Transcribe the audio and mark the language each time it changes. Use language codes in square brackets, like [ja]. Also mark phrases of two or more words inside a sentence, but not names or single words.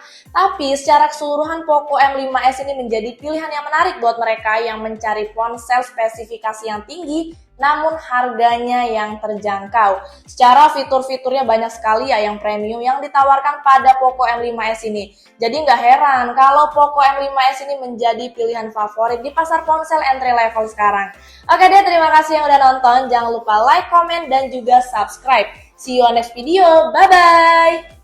[id] Tapi secara keseluruhan Poco M5s ini menjadi pilihan yang menarik buat mereka yang mencari ponsel spesifikasi yang tinggi namun harganya yang terjangkau. Secara fitur-fiturnya banyak sekali ya yang premium yang ditawarkan pada Poco M5s ini. Jadi nggak heran kalau Poco M5s ini menjadi pilihan favorit di pasar ponsel [en] entry level [id] sekarang. Oke deh, terima kasih yang udah nonton. Jangan lupa [en] like, comment, [id] dan juga [en] subscribe. See you on next video. Bye-bye!